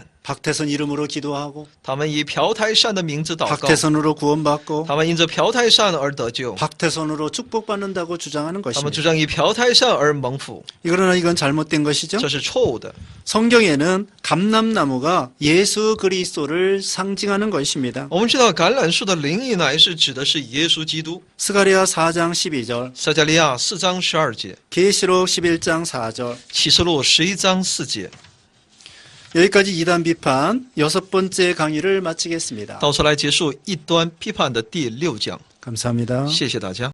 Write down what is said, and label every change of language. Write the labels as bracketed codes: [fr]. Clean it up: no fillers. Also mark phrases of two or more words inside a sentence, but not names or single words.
[ko] 박태선 이름으로 기도하고 [zh] 他们以朴泰善的名字祷告， [ko] 박태선으로 구원받고 [zh] 他们因着朴泰善而得救， [ko] 박태선으로 축복받는다고 주장하는 [zh] 他们 [ko] 것입니다. [zh] 主张以朴泰善而蒙福， [ko] 그러나 이건 잘못된 것이죠. [zh] 这是错误的。 [ko] 성경에는 감람나무가 예수 그리스도를 상징하는 것입니다. [zh] 我们知道橄榄树的灵意乃是指的是耶稣基督。 [ko] 스가랴 4장 12절, [zh] 撒迦利亚4章12节， [ko] 계시록 11장 4절. [zh] 启示录11章4节。 [ko] 여기까지 이단 비판 6번째 강의를 마치겠습니다. [zh] 到此来结束异端批判的第6讲， [ko] 감사합니다. [zh] 谢谢大家。